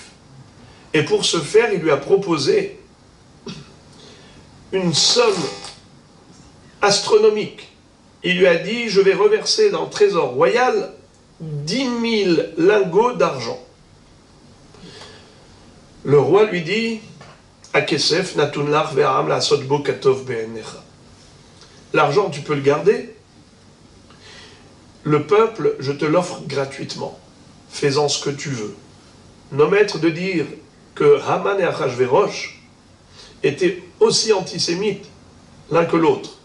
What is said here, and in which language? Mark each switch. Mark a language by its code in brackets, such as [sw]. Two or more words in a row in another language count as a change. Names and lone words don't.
[fr] Et pour ce faire, il lui a proposé une somme astronomique. Il lui a dit, je vais reverser dans le trésor royal 10 000 lingots d'argent. Le roi lui dit, [he] הכסף נתון לך והעם לעשות בו כטוב בעיניך. [fr] L'argent, tu peux le garder. Le peuple, je te l'offre gratuitement. Fais-en ce que tu veux. Nos maîtres de dire que Haman et Achashverosh étaient aussi antisémites l'un que l'autre.